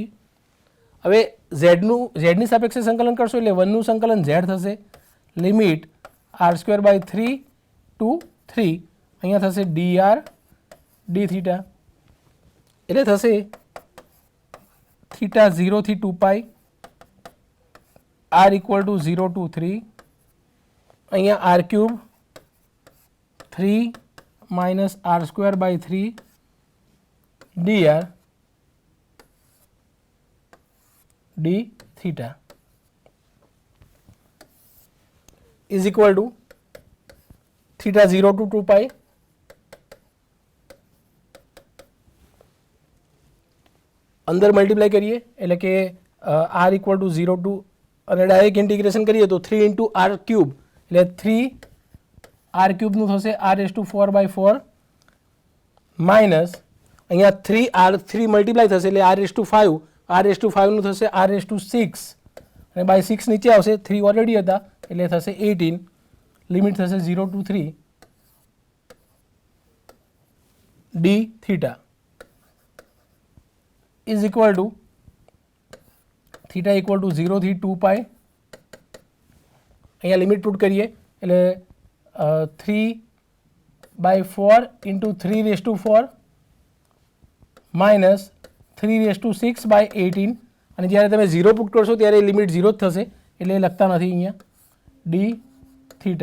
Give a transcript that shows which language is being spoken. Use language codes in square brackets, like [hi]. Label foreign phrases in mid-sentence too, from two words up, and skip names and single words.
[gu] હવે z ની સાપેક્ષે સંકલન કરશો એટલે 1 નું સંકલન z થશે, લિમિટ r²/3 to 3. અહીંયા થશે dr dθ એટલે થશે થીટા 0 થી 2π, [en] r = 0 to 3. અહીંયા r³ 3 minus r²/3 dr dθ is equal to theta 0 to 2π. [gu] અંદર મલ્ટીપ્લાય કરીએ એટલે કે r = 0 ટુ અને [en] direct integration [gu] કરીએ તો 3 × r³ એટલે 3r³ નું થશે r⁴/4 માઇનસ અહીંયા 3r3 મલ્ટીપ્લાય થશે એટલે r⁵ નું થશે r⁶ અને બાય 6 નીચે આવશે, 3 ઓલરેડી હતા એટલે થશે 18. લિમિટ થશે [en] 0 to 3 dθ is equal to theta = 0 થી 2π. [gu] અહીંયા [en] limit put [gu] કરીએ એટલે 3/4 × 3⁴ માઇનસ 3⁶/18 અને જ્યારે તમે 0 પુટ કરશો ત્યારે લિમિટ 0 જ થશે એટલે લખતા નથી અહીંયા dθ.